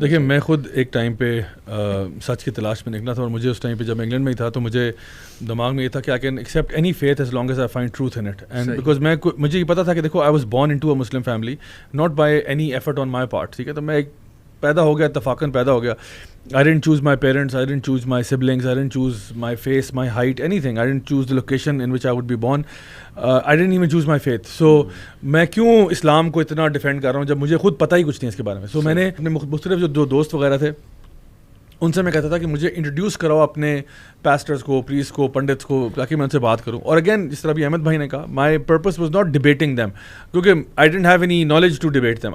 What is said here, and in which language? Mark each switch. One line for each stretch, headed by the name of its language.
Urdu: دیکھیے, میں خود ایک ٹائم پہ سچ کی تلاش میں نکلا تھا, اور مجھے اس ٹائم پہ جب میں انگلینڈ میں ہی تھا تو مجھے دماغ میں یہ تھا کہ
English: I can accept any faith as long as I find truth in it. And because
Urdu: مجھے یہ پتا تھا کہ دیکھو,
English: I was born into a Muslim family, not by any effort on my part.
Urdu: ٹھیک ہے, تو میں ایک پیدا ہو گیا, اتفاقاً پیدا ہو گیا.
English: I didn't choose my parents, I didn't choose my siblings, I didn't choose my face, my height, anything. I didn't choose the location in which I would be born. I didn't even choose my faith.
Urdu: So میں کیوں اسلام کو اتنا defend کر رہا ہوں جب مجھے خود پتہ ہی کچھ نہیں اس کے بارے میں. سو میں نے اپنے مختلف جو دوست وغیرہ تھے ان سے میں کہتا تھا کہ مجھے انٹروڈیوس کراؤ اپنے پاسٹرز کو, پریسٹ کو, پنڈتس کو, تاکہ میں ان سے بات کروں. اور اگین جس طرح بھی احمد بھائی نے کہا,
English: My purpose was not debating them, کیونکہ I didn't have any knowledge to debate them.